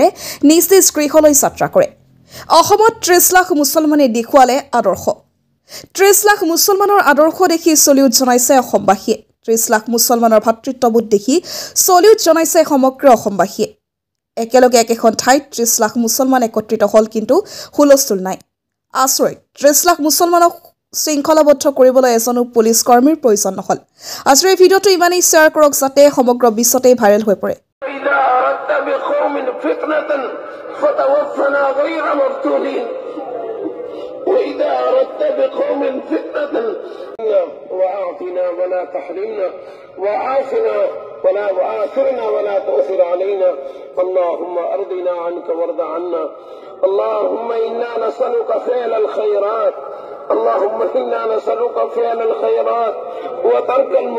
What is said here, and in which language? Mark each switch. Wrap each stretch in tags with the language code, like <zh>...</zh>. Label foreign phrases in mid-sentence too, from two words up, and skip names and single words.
<as>নিজ নিজ গৃহলৈ যাত্ৰা কৰে অসমত 30 লাখ মুছলমানে দেখুৱালে আদৰ্শ 30 লাখ মুছলমানৰ আদৰ্শ দেখি চলিউট জনাইছে অসমবাসীয়ে 30 লাখ মুছলমানৰ ভাতৃত্ববোধ দেখি চলিউট জনাইছে সমগ্ৰ অসমবাসীয়ে একেলগে একেখন ঠাইত 30 লাখ মুছলমান একত্ৰিত হল কিন্তু হুলস্থুল নাই আচৰিত 30 লাখ মুছলমানক শৃংখলাবদ্ধ কৰিবলৈ এজনো পুলিচ কৰ্মীৰ প্ৰয়োজন নহল আজিৰ এই ভিডিঅ'টো ইমানেই শ্বেয়াৰ কৰক যাতে সমগ্ৰ বিশ্বতে ভাইৰেল হৈ পৰে</as> <ar>وإذا أردت بقوم فتنة وأعطنا ولا تحرمنا وعافنا ولا وآثرنا ولا تؤثر علينا اللهم أرضنا عنك وارض عنا اللهم إنا نسألك فعل الخيرات اللهم إنا نسألك فعل الخيرات وترك</ar>